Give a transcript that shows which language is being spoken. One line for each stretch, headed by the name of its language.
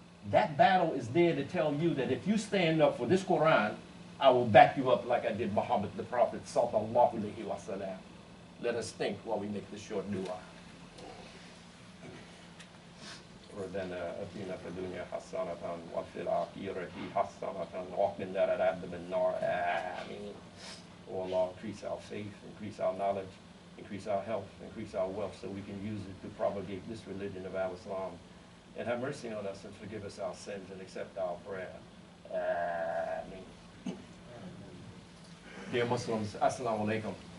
English: That battle is there to tell you that if you stand up for this Quran, I will back you up like I did Muhammad the Prophet, sallallahu alaihi wasallam. Let us think while we make this short dua.
Arabic: ربنا اتنا في الدنيا حسنة وفي الآخرة حسنة وقنا عذاب النار آمين.
English: Oh Allah, increase our faith, increase our knowledge, increase our health, increase our wealth so we can use it to propagate this religion of Al-Islam. And have mercy on us and forgive us our sins and accept our prayer. Ameen. Dear Muslims, Assalamu alaikum.